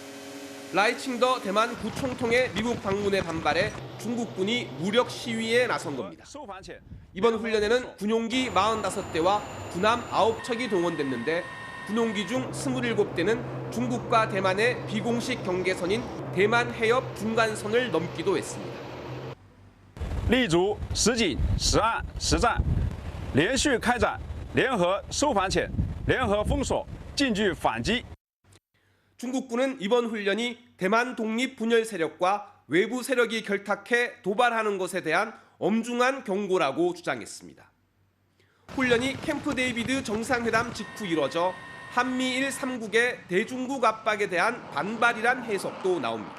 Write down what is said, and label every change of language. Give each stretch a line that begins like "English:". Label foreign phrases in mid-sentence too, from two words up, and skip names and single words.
Korean: 라이칭더 대만 부총통의 미국 방문에 반발해 중국군이 무력 시위에 나선 겁니다. 이번 훈련에는 군용기 45대와 군함 9척이 동원됐는데 군용기 중 27대는 중국과 대만의 비공식 경계선인 대만 해협 중간선을 넘기도 했습니다.
Chinese: 立足实景实案实战，连续开展联合收反潜、联合封锁、近距反击。
Korean: 중국군은 이번 훈련이 대만 독립 분열 세력과 외부 세력이 결탁해 도발하는 것에 대한 엄중한 경고라고 주장했습니다. 훈련이 캠프 데이비드 정상회담 직후 이뤄져 한미일 3국의 대중국 압박에 대한 반발이란 해석도 나옵니다.